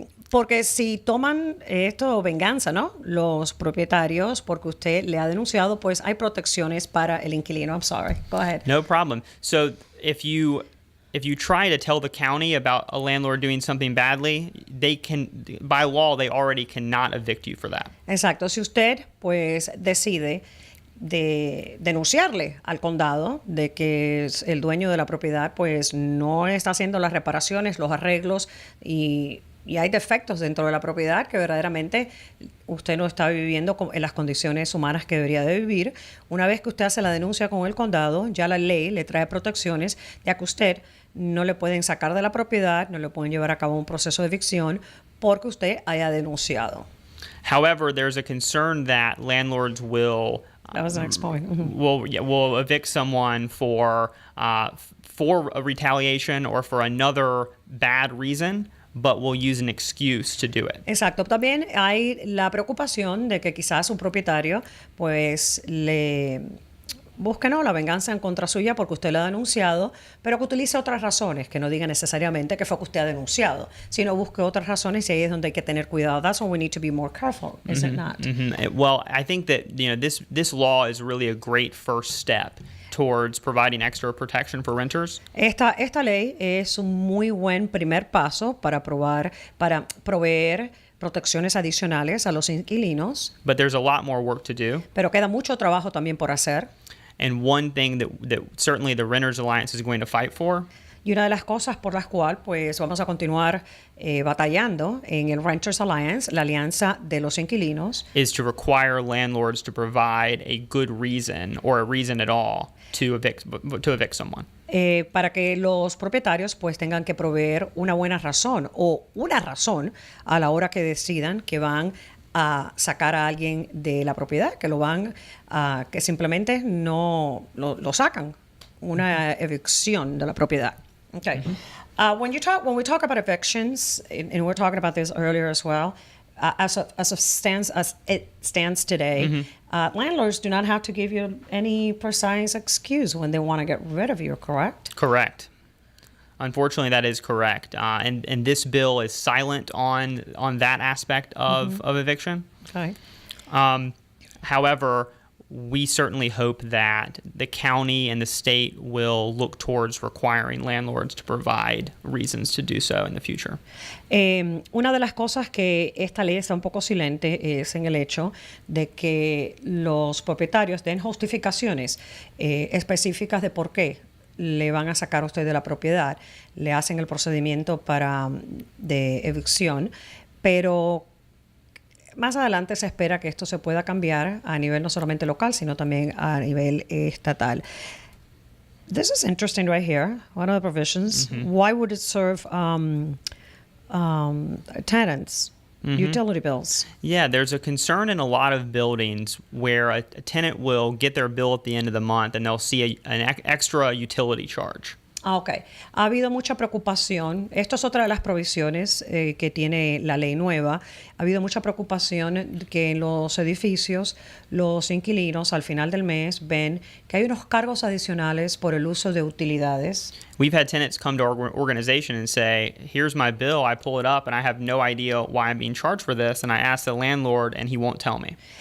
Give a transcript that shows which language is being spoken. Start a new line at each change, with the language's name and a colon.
Spanish: Porque si toman esto venganza, ¿no? Los propietarios, porque usted le ha denunciado, pues hay protecciones para el inquilino.
English: I'm sorry. Go ahead. No problem. So if you try to tell the county about a landlord doing something badly, they can, by law, they already cannot evict you for that.
Spanish: Exacto. Si usted, pues, decide de denunciarle al condado de que el dueño de la propiedad, pues, no está haciendo las reparaciones, los arreglos y hay defectos dentro de la propiedad que verdaderamente usted no está viviendo en las condiciones humanas que debería de vivir. Una vez que usted hace la denuncia con el condado, ya la ley le trae protecciones, ya que usted no le pueden sacar de la propiedad, no le pueden llevar a cabo un proceso de evicción porque usted haya denunciado.
English: However, there's a concern that landlords will That was the next point. will evict someone for a retaliation or for another bad reason, but will use an excuse to do it.
Spanish: Exacto. También hay la preocupación de que quizás un propietario pues le busque la venganza en contra suya porque usted lo ha denunciado, pero que utilice otras razones, que no diga necesariamente que fue que usted ha denunciado, sino busque otras razones y ahí es donde hay que tener cuidado.
English: That's when we need to be more careful, is it not? Well, I think that this law is really a great first step towards providing extra protection for renters.
Spanish: Esta ley es un muy buen primer paso para proveer protecciones adicionales a los inquilinos.
English: But there's a lot more work to do.
Spanish: Pero queda mucho trabajo también por hacer.
English: And one thing that certainly the Renters Alliance is going to fight for.
Spanish: Y una de las cosas por las cuales pues vamos a continuar batallando en el Renters Alliance, la alianza de los inquilinos,
English: is to require landlords to provide a good reason or a reason at all to evict someone.
Spanish: Para que los propietarios pues tengan que proveer una buena razón o una razón a la hora que decidan que van a sacar a alguien de la propiedad, que lo van a, que simplemente no lo sacan, una evicción de la propiedad.
English: Okay. When we talk about evictions, and we're talking about this earlier as well, as it stands today, landlords do not have to give you any precise excuse when they want to get rid of you, correct? Correct. Unfortunately, that is correct. And this bill is silent on that aspect of eviction. Okay. However, we certainly hope that the county and the state will look towards requiring landlords to provide reasons to do so in the future.
Spanish: Una de las cosas que esta ley está un poco silente es en el hecho de que los propietarios den justificaciones específicas de por qué le van a sacar a usted de la propiedad, le hacen el procedimiento de evicción, pero más adelante se espera que esto se pueda cambiar a nivel no solamente local, sino también a nivel estatal.
English: This is interesting right here. One of the provisions. Why would it serve tenants, utility bills. Yeah, there's a concern in a lot of buildings where a tenant will get their bill at the end of the month and they'll see an extra utility charge. Ok.
Spanish: Ha habido mucha preocupación. Esto es otra de las provisiones que tiene la ley nueva. Ha habido mucha preocupación que en los edificios los inquilinos al final del mes ven que hay unos cargos adicionales por el uso de utilidades.
English: We've had tenants come to our organization and say, here's my bill, I pull it up, and I have no idea why I'm being charged for this, and I ask the landlord, and he won't tell me.